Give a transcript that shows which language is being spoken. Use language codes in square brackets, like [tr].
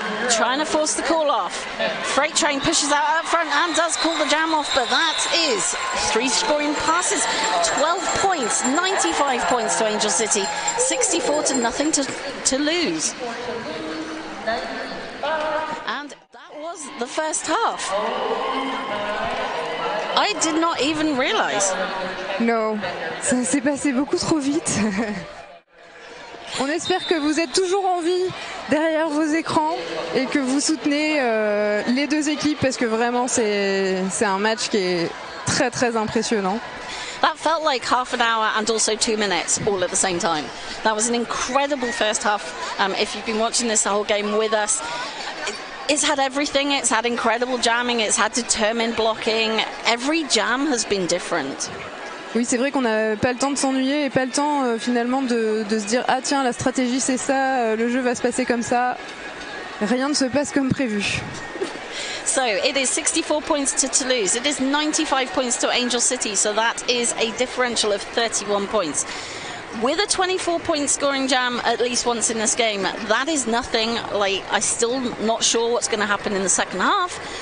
[en] Trying to force the call off. Freight Train pushes out up front and does call the jam off, but that is 3 scoring passes. 12 points, 95 points to Angel City, 64 to nothing to Toulouse. And that was the first half. I did not even realize. [fr] Non, ça s'est passé beaucoup trop vite. On espère que vous êtes toujours en vie derrière vos écrans et que vous soutenez les deux équipes parce que vraiment c'est un match qui est très très impressionnant. [en] That felt like half an hour and also 2 minutes all at the same time. That was an incredible first half. If you've been watching this the whole game with us, it's had everything. It's had incredible jamming. It's had determined blocking. Every jam has been different. [fr] Oui, c'est vrai qu'on n'a pas le temps de s'ennuyer et pas le temps finalement de se dire ah tiens la stratégie c'est ça, le jeu va se passer comme ça. Rien ne se passe comme prévu. [en] So it is 64 points to Toulouse. It is 95 points to Angel City. So that is a differential of 31 points. With a 24-point scoring jam at least once in this game, that is nothing. Like, I'm still not sure what's going to happen in the second half.